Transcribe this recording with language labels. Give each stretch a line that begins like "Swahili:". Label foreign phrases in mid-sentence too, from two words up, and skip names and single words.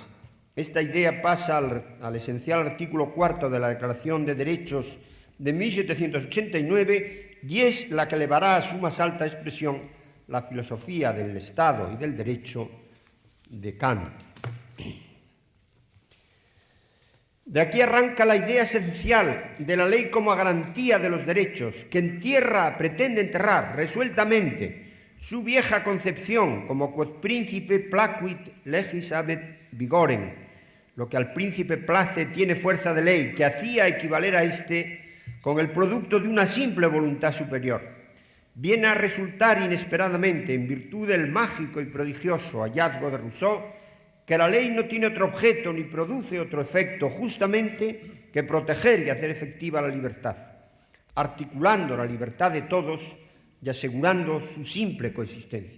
Spanish: Esta idea pasa al esencial artículo 4 de la Declaración de Derechos de 1789 y es la que elevará a su más alta expresión la filosofía del Estado y del derecho de Kant. De aquí arranca la idea esencial de la ley como garantía de los derechos, que pretende enterrar resueltamente su vieja concepción como
Latin: quod príncipe placuit legis habet vigorem,
Spanish: lo que al príncipe place tiene fuerza de ley, que hacía equivaler a éste con el producto de una simple voluntad superior. viene a resultar inesperadamente, en virtud del mágico y prodigioso hallazgo de Rousseau, que la ley no tiene otro objeto ni produce otro efecto justamente que proteger y hacer efectiva la libertad, articulando la libertad de todos y asegurando su simple coexistencia.